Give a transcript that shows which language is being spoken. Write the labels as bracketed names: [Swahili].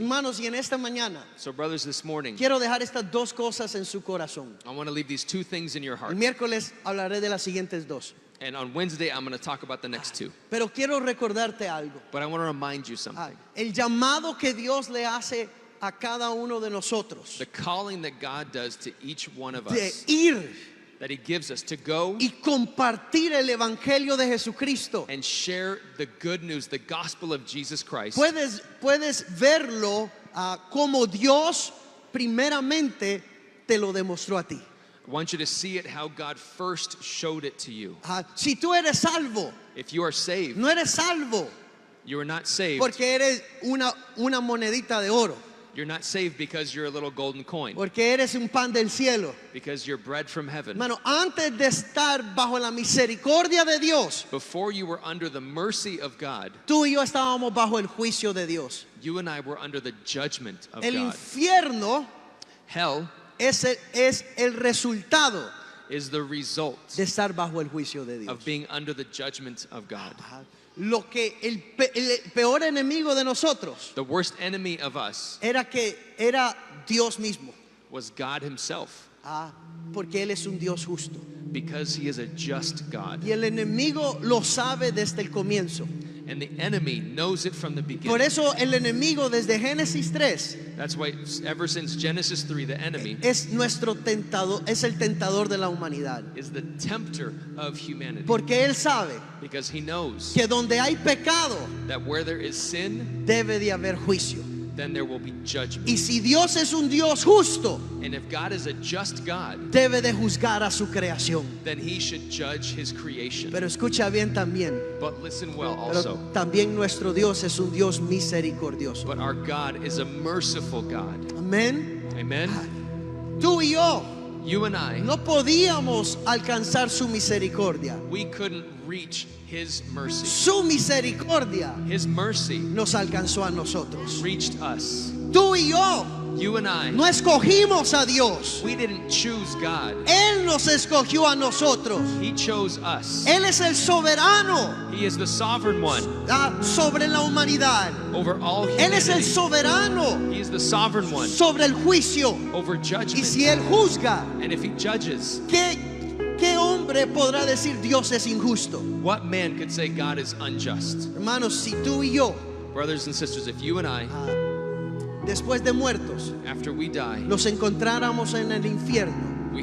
[Spanish] Hermanos, y en esta mañana [English] So brothers, this morning, [Spanish] quiero dejar estas dos cosas en su corazón. [English] I want to leave these two things in your [Spanish] El [English] heart. [Spanish] miércoles hablaré de las siguientes dos. [English] And on Wednesday, I'm going to talk about the next two. [Spanish] Pero quiero recordarte algo. [English] But I want to remind you something. [Spanish] El llamado que Dios le hace a cada uno de nosotros [English] The calling that God does to each one of [Spanish] de [English] us, [Spanish] ir [English] that he gives us to go [Spanish] y compartir el evangelio de Jesucristo. [English] and share the good news, the gospel of Jesus Christ. [Spanish] Puedes verlo como Dios primeramente te lo demostró a ti. [English] I want you to see it how God first showed it to you. [Spanish] Si tú eres salvo, [English] If you are saved, [Spanish] no eres salvo [English] you are not saved. [Spanish] porque eres una monedita de oro, [English] You're not saved because you're a little golden coin, [Spanish] porque eres un pan del cielo. [English] because you're bread from heaven. [Spanish] Hermano, antes de estar bajo la misericordia de Dios, [English] Before you were under the mercy of God, [Spanish] tú y yo estábamos bajo el juicio de Dios. [English] you and I were under the judgment of [Spanish] El [English] God. [Spanish] infierno [English] Hell [Spanish] es el resultado [English] is the result [Spanish] de estar bajo el juicio de Dios. [English] of being under the judgment of God. [Spanish] Lo que el peor enemigo de nosotros [English] The worst enemy of us [Spanish] era Dios mismo, [English] was God himself, [Spanish] porque Él es un Dios justo. [English] because he is a just God. [Spanish] Y el enemigo lo sabe desde el comienzo. [English] And the enemy knows it from the [Spanish] Por [English] beginning. [Spanish] eso el enemigo desde Génesis 3 [English] That's why ever since Genesis 3, the enemy [Spanish] es nuestro tentador, es el tentador de la humanidad. [English] is the tempter of humanity, [Spanish] Porque Él sabe [English] because he knows [Spanish] que donde hay pecado [English] that where there is sin, [Spanish] debe de haber juicio. [English] then there will be judgment. [Spanish] Y si Dios es un Dios justo, [English] And if God is a just God, [Spanish] debe de juzgar a su creación. [English] then he should judge his creation. [Spanish] Pero escucha bien también, [English] But listen well [Spanish] pero [English] also, [Spanish] también nuestro Dios es un Dios misericordioso. [English] but our God is a merciful God. [Spanish] Amén. [English] Amen? [Spanish] Tú y yo [English] You and I, [Spanish] no podíamos alcanzar su misericordia. [English] we couldn't reach his mercy. [Spanish] Su misericordia [English] His mercy [Spanish] nos alcanzó a nosotros. [English] reached us. [Spanish] Tú y yo [English] You and I, [Spanish] no escogimos a Dios. [English] we didn't choose God. [Spanish] Él nos escogió a nosotros. [English] He chose us. [Spanish] Él es el soberano [English] He is the sovereign one [Spanish] sobre la humanidad. [English] over all [Spanish] Él es el [English] humanity. [Spanish] soberano [English] He is the sovereign one [Spanish] sobre el juicio. [English] over [Spanish] Y [English] judgment. [Spanish] si Él juzga, [English] And if he judges, [Spanish] ¿qué hombre podrá decir Dios es injusto? [English] what man could say God is unjust? [Spanish] Hermanos, si tú y yo, [English] Brothers and sisters, if you and I, [Spanish] después de muertos, [English] after we die, [Spanish] nos encontráramos en el infierno,